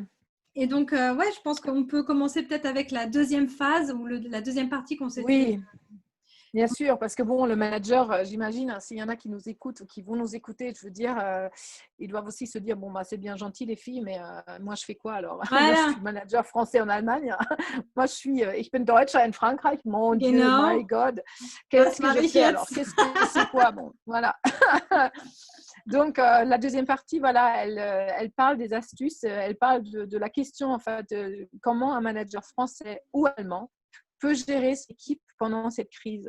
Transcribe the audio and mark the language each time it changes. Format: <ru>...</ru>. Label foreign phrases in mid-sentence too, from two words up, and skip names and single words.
<fr>Et donc, je pense qu'on peut commencer peut-être avec la deuxième phase ou la deuxième partie qu'on s'est Oui, bien sûr, parce que bon, le manager, j'imagine, s'il y en a qui nous écoutent, qui vont nous écouter, je veux dire, ils doivent aussi se dire, bon, c'est bien gentil les filles, mais moi, je fais quoi alors? Voilà. Moi, je suis manager français en Allemagne. Moi,</fr> <de>ich bin Deutscher in Frankreich.</de> <fr>Mon Dieu,</fr> <en>my God.</en> <fr>Qu'est-ce que je fais alors? C'est quoi? Bon, voilà. Donc, la deuxième partie, voilà, elle parle des astuces, elle parle de la question, en fait, de comment un manager français ou allemand peut gérer ses équipes pendant cette crise.</fr>